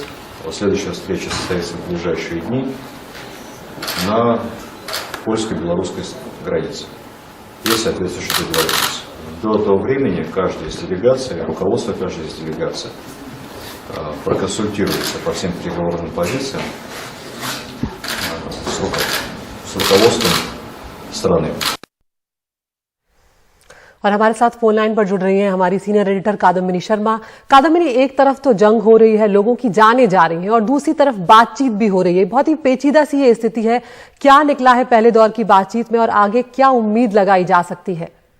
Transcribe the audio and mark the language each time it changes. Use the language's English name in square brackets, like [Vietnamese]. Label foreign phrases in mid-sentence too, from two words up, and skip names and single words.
[Russian] Следующая встреча состоится в ближайшие дни на польско-белорусской границе. Есть соответствующие договоренности. До этого времени каждая из делегаций, руководство каждой из делегаций проконсультируется по всем переговорным позициям с руководством страны. [Hindi] और हमारे साथ फोन लाइन पर जुड़ रही हैं हमारी सीनियर एडिटर कादम्बिनी शर्मा। कादम्बिनी, एक तरफ तो जंग हो रही है, लोगों की जानें जा रही हैं और दूसरी तरफ बातचीत भी हो रही है। बहुत ही पेचीदा सी ये स्थिति है। क्या निकला है पहले दौर की बातचीत में और आगे क्या उम्मीद लगाई जा सकती है?